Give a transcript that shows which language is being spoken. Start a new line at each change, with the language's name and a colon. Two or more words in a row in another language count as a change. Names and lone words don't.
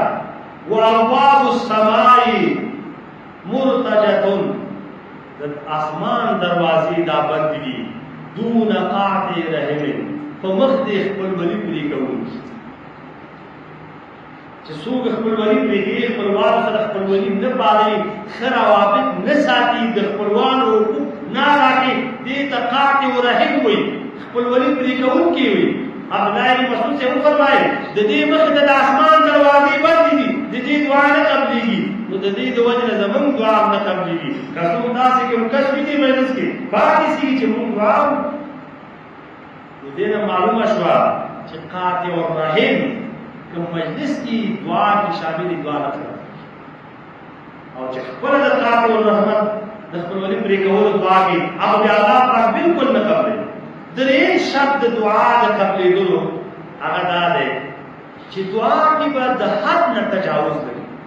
Arabic: وابواب السماء مرتجة،
Pashto: د اسمان دروازې دا بند دي،
Arabic: دون قاطع رحم،
Pashto: په مخ دې خپلولي پرې کوونکي، چې څوک خپلولي پرېږدي، خپلوانو سره خپلولي نه پالي، ښه روابط نه ساتي، د خپلوانو حقوق نه ادا کوي، دې ته قاطع رحم وایي، خپلولي پرې کوونکي وایي. عبدالله بن مسعود سے فرمائے د دې مخ ته د اسمان دروازې بندې دي، د دې دعا نه قبلېږي. نو د دې د وجه نه زمونږ دعا هم نه قبلېږي که څوک داسې کوم کس وي دې مجلس کې پاتې سي چې مونږ دعا نو دې نه معلومه شوه چې قاطع الرحم که مجلس کې دعا کې شاملې دعا نه کوي او چې خپله د قاطع الرحمت د خپلولي پرې کولو دعا کې هغه بیا الله پاک بلکل نه قبلوي درېیم شرط د دعا د قبلېدلو هغه دا دی چې دعا کې به د حد نه تجاوز لري